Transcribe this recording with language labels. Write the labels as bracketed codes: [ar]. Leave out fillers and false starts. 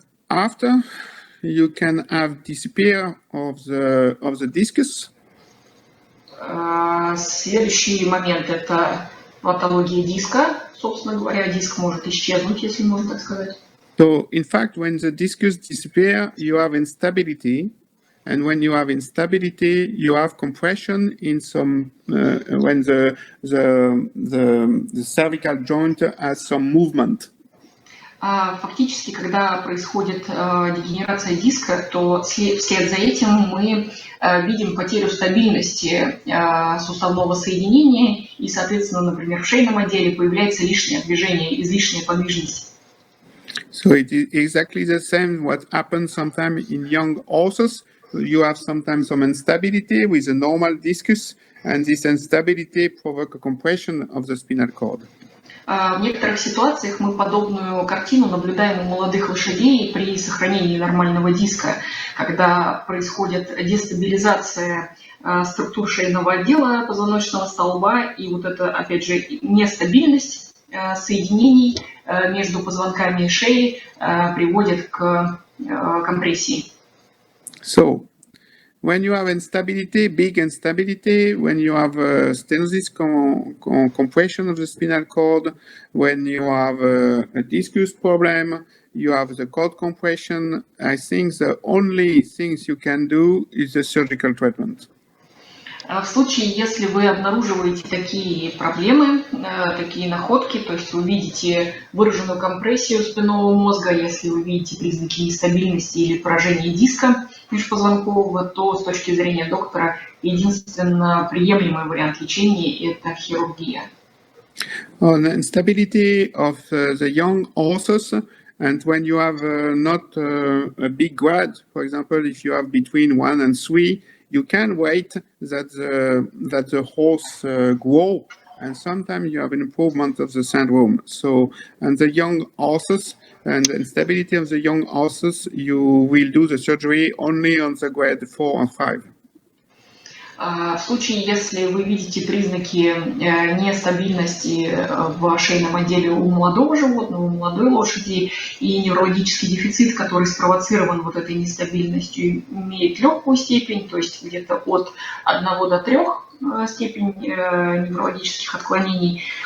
[en] After you can have disappear of the discus. [ru] Следующий момент – это патология диска. Собственно говоря, диск может исчезнуть, если можно так сказать. [en] So, in fact, when the discus disappear, you have instability, and when you have instability, you have compression in some when the cervical joint has some movement. [ru] Фактически, когда происходит дегенерация диска, то вслед за этим мы видим потерю стабильности суставного соединения, и, соответственно, например, в шейном отделе появляется лишнее движение, излишняя подвижность. [en] So it is exactly the same what happens sometimes in young horses. You have sometimes some instability with a normal discus, and this instability provoke a compression of the spinal cord. [ru] В некоторых ситуациях мы подобную картину наблюдаем у молодых лошадей при сохранении нормального диска, когда происходит дестабилизация структур шейного отдела позвоночного столба, и вот это, опять же, нестабильность соединений между позвонками и шеей приводит к компрессии. [en] So, when you have instability, big instability, when you have stenosis compression of the spinal cord, when you have a discus problem, you have the cord compression, I think the only things you can do is the surgical treatment. [ru] В случае, если вы обнаруживаете такие проблемы, такие находки, то есть вы видите выраженную компрессию спинного мозга, если вы видите признаки нестабильности или поражения диска межпозвонкового, то с точки зрения доктора единственно приемлемый вариант лечения – это хирургия. [en] On instability of the young horses, and when you have not a big grade, for example, if you have between 1 and 3, you can wait that the horse grow, and sometimes you have an improvement of the syndrome. So, and the young horses and the instability of the young horses, you will do the surgery only on the grade 4 and 5. [ru] В случае, если вы видите признаки нестабильности в шейном отделе у молодого животного, у молодой лошади, и неврологический дефицит, который спровоцирован вот этой нестабильностью, имеет легкую степень, то есть где-то от 1 до 3 степень неврологических отклонений,